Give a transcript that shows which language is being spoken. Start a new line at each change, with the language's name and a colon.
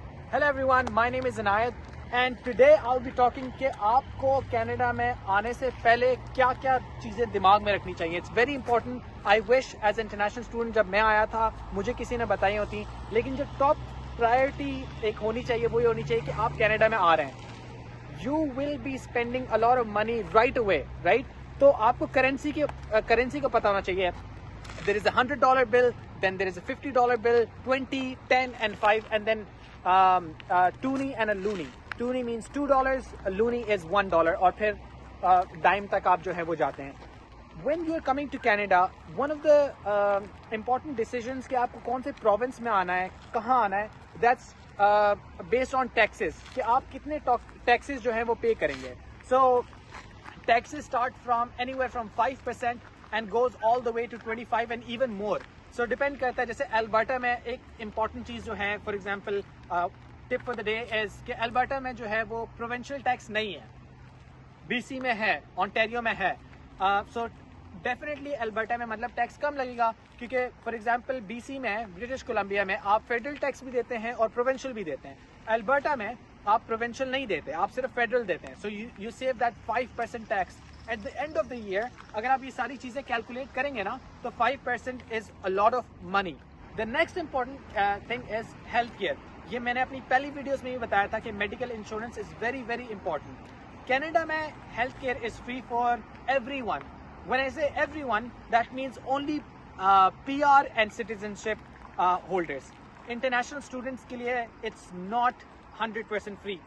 English: Hello everyone, my name is Inayat and today I'll be talking
Urdu: کہ آپ کو Canada میں آنے سے پہلے کیا کیا چیزیں دماغ میں رکھنی چاہیے.
English: It's very important. I wish as international student
Urdu: جب میں آیا تھا مجھے کسی نے بتائی ہوتی، لیکن جو ٹاپ پرائرٹی ایک ہونی چاہیے وہ یہ ہونی چاہیے کہ آپ کینیڈا میں آ رہے ہیں.
English: You will be spending a lot of money right away, right?
Urdu: تو آپ کو کرنسی کا پتہ ہونا چاہیے.
English: There is a $100 bill, then there is a $50 bill, 20, 10 and 5 and then toonie and a loonie. Toonie means $2, a loonie is $1
Urdu: اور پھر ڈائم تک آپ جو ہے وہ جاتے ہیں.
English: When you are coming to Canada, one of the important decisions
Urdu: کہ آپ کو کون سے پروونس میں آنا ہے، کہاں آنا ہے,
English: that's based on taxes
Urdu: کہ آپ کتنے ٹیکسز جو ہیں وہ پے کریں گے.
English: So taxes start from anywhere from 5% and goes all the way to 25 and even more.
Urdu: So depend کرتا ہے. جیسے البرٹا میں ایک امپورٹنٹ چیز جو ہے،
English: for example tip for the day is
Urdu: کہ البرٹا میں جو ہے وہ پروونشل ٹیکس نہیں ہے. بی سی میں ہے، آنٹیریو میں ہے. سو ڈیفینیٹلی البرٹا میں مطلب ٹیکس کم لگے گا، کیونکہ
English: for example
Urdu: بی سی میں، برٹش کولمبیا میں آپ فیڈرل ٹیکس بھی دیتے ہیں اور پروونشل بھی دیتے ہیں. البرٹا میں آپ پروونشل نہیں دیتے، آپ صرف فیڈرل دیتے ہیں.
English: So you save that 5% tax. At the end of the year
Urdu: اگر آپ یہ ساری چیزیں کیلکولیٹ کریں گے نا تو
English: 5% is a lot of money. The next important thing is health care.
Urdu: یہ میں نے اپنی پہلی ویڈیوز میں بھی بتایا تھا کہ medical insurance
English: Is very very important.
Urdu: Canada میں
English: Health care is free for every one. When I say every one that means only PR and citizenship holders. International students
Urdu: کے لیے
English: It's not 100% free.